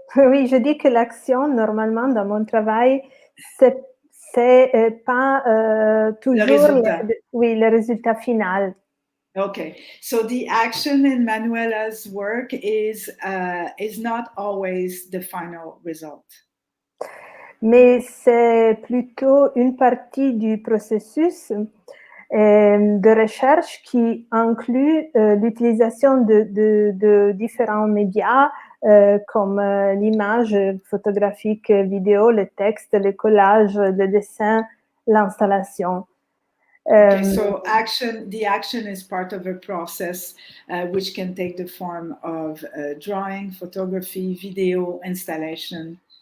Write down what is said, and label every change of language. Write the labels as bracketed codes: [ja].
[fr] Oui, je dis que l'action, normalement, dans mon travail, c'est pas toujours le résultat final. [en] Okay, so the action in Manuela's work is not always the final result. [fr] Mais c'est plutôt une partie du processus de recherche qui inclut l'utilisation de différents médias comme l'image photographique, vidéo, le texte, le collage, le dessin, l'installation. [en] Okay, so the action is part of a process which can take the form of drawing, photography, video, installation.